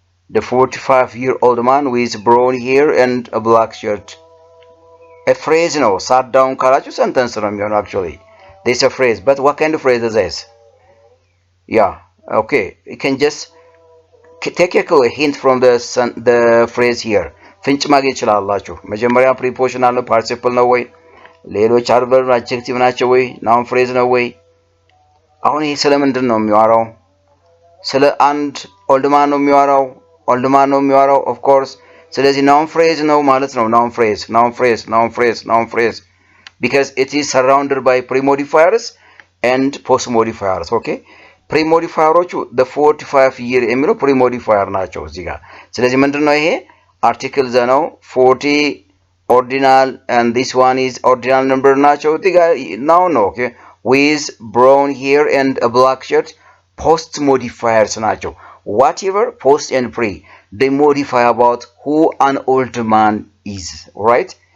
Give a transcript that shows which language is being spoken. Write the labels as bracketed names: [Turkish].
[English] The 45-year-old man with brown hair and a black shirt. A phrase no, sat down [Amharic] ካላችሁ [English] sentence [Amharic] ነው የሚሆነው [English] actually. This is a phrase, but what kind of phrase is this? Yeah, okay. You can just take a hint from the phrase here. [Amharic] ፍንጭ ማግኘት ይችላልላችሁ። መጀመሪያ prepositional ነው participle ነው ወይ? ሌሎች adverb adjective ናቸው ወይ? noun phrase ነው ወይ? አሁን ይሄ ስለምንድን ነው የሚያወራው? ስለ አንድ [English] old man [Amharic] ነው የሚያወራው [English] of course. [Amharic] ስለዚህ noun phrase ነው ማለት ነው. [English] noun phrase because it is surrounded by pre-modifiers and post-modifiers. okay? [Amharic] pre-modifieroቹ [English] the 45 year [Amharic] የሚለው pre-modifier ናቸው እዚህ ጋር። ስለዚህ ምንድነው ይሄ? [English] article ነው 40 ordinal and this one is ordinal number ናቸው [Amharic] እዚህ ጋር [English] noun ነው. okay? with brown hair and a black shirt post modifiers [Amharic] ናቸው. [English] whatever post and pre they modify about who an old man is, right?